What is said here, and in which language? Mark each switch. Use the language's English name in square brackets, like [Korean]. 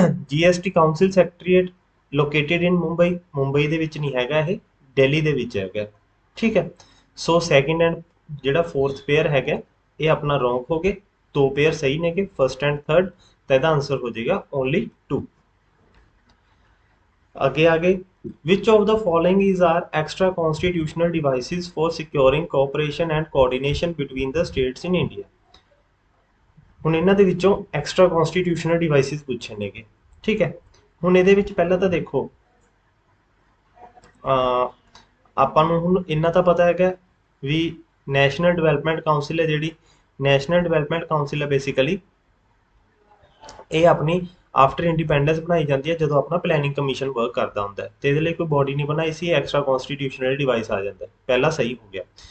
[English] GST council secretariat located in Mumbai, [Punjabi] ਮੁੰਬਈ ਦੇ ਵਿੱਚ ਨਹੀਂ ਹੈਗਾ ਇਹ, ਦਿੱਲੀ ਦੇ ਵਿੱਚ ਹੈਗਾ। ਠੀਕ ਹੈ। ਸੋ ਸੈਕਿੰਡ ਐਂਡ ਜਿਹੜਾ ਫੋਰਥ ਪੇਅਰ ਹੈਗਾ ਇਹ ਆਪਣਾ ਰੋਂਗ ਹੋ ਗਏ। ਦੋ ਪੇਅਰ ਸਹੀ ਨੇਗੇ ਫਸਟ ਐਂਡ ਥਰਡ, ਤਾਂ ਇਹਦਾ ਆਂਸਰ ਹੋ ਜਾਏਗਾ ਓਨਲੀ 2। ਅੱਗੇ ਆ ਗਏ [English] which of the following is are extra constitutional devices for securing cooperation and coordination between the states in India। [Punjabi] ਹੁਣ ਇਹਨਾਂ ਦੇ ਵਿੱਚੋਂ ਐਕਸਟਰਾ ਕਨਸਟੀਟਿਊਸ਼ਨਲ ਡਿਵਾਈਸਿਸ ਪੁੱਛੇ ਨੇਗੇ। ਠੀਕ ਹੈ। ਹੁਣ ਇਹਦੇ ਵਿੱਚ ਪਹਿਲਾਂ ਤਾਂ ਦੇਖੋ ਆਪਾਂ ਨੂੰ ਹੁਣ ਇੰਨਾ ਤਾਂ ਪਤਾ ਹੈਗਾ ਵੀ ਨੈਸ਼ਨਲ ਡਿਵੈਲਪਮੈਂਟ ਕਾਉਂਸਿਲ ਹੈ ਜਿਹੜੀ, ਨੈਸ਼ਨਲ ਡਿਵੈਲਪਮੈਂਟ ਕਾਉਂਸਿਲ ਹੈ ਬੇਸਿਕਲੀ ਇਹ ਆਪਣੀ [English] after independence [Punjabi] ਬਣਾਈ ਜਾਂਦੀ ਹੈ ਜਦੋਂ ਆਪਣਾ ਪਲੈਨਿੰਗ ਕਮਿਸ਼ਨ ਵਰਕ ਕਰਦਾ ਹੁੰਦਾ ਤੇ ਇਹਦੇ ਲਈ ਕੋਈ ਬੋਡੀ ਨਹੀਂ ਬਣਾਈ ਸੀ, ਐਕਸਟਰਾ ਕਨਸਟੀਟਿਊਸ਼ਨਲ ਡਿਵਾਈਸ ਆ ਜਾਂਦਾ, ਪਹਿਲਾ ਸਹੀ ਹੋ ਗਿਆ।